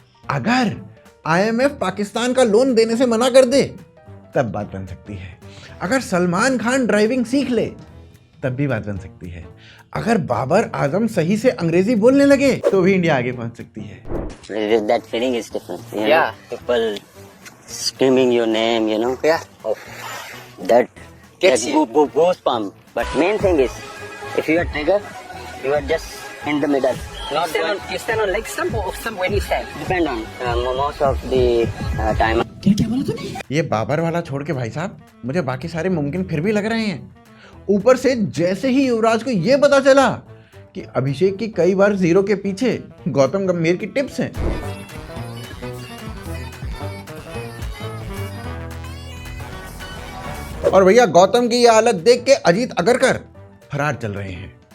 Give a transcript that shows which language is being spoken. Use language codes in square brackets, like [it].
[hi] अगर आईएमएफ पाकिस्तान का लोन देने से मना कर दे तब बात बन सकती है। अगर सलमान खान ड्राइविंग सीख ले तब भी बात बन सकती है। अगर बाबर आजम सही से अंग्रेजी बोलने लगे तो भी इंडिया आगे पहुंच सकती है। [en] That feeling is different. Yeah. People screaming your name, you know. Yeah. Oh. That goosebump. But main thing is, if you are trigger, you are just in the middle. You stand on leg stump or stump when you stand? Depend on most of the time. [hi] क्या बोला तूने? ये बाबर वाला छोड़ के भाई साहब मुझे बाकी सारे मुमकिन फिर भी लग रहे हैं। ऊपर से जैसे ही युवराज को ये पता चला कि अभिषेक की कई बार जीरो के पीछे गौतम गंभीर की टिप्स हैं, और भैया गौतम की ये हालत देख के अजीत अगरकर फरार चल रहे हैं।